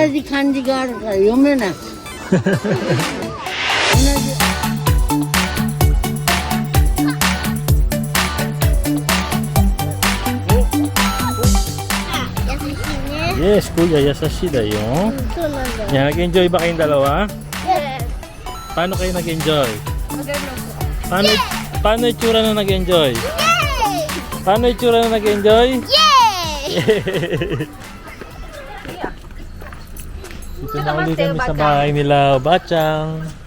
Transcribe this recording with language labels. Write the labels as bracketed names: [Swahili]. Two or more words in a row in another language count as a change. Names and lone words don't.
[Japanese] 同じ漢字があるから読めない同じ Yes, kuya, やさしだよ. そうなんだよ。 [Filipino] Yan, nag-enjoy ba kayong dalawa? Yes. Paano kayo nag-enjoy? Maganda po. Paano itsura na nag-enjoy? Paano itsura na nag-enjoy? Yay! Dito na ulit kami sa bahay nila, Obachang.